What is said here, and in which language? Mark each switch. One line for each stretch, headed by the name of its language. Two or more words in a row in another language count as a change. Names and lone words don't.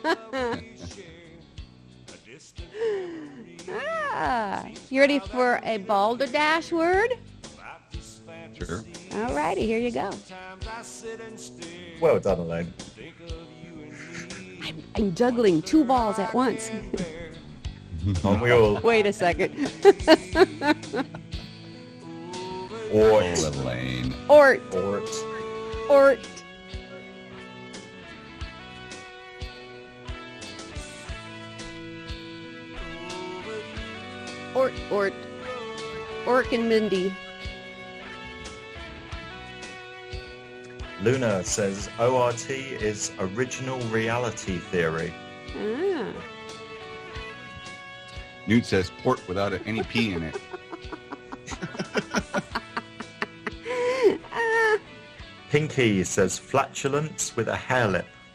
English: You ready for a balderdash word? Sure. All righty, here you go. Well done, Elaine. I'm juggling 2 balls at once. Aren't we all? Wait a second. Ort. Oh, Elaine. Ort. Ort. Ort. Ort. Ort. Orc and Mindy. Luna says, ORT is original reality theory. Ah. Newt says port without any P in it. Pinky says flatulence with a hair lip.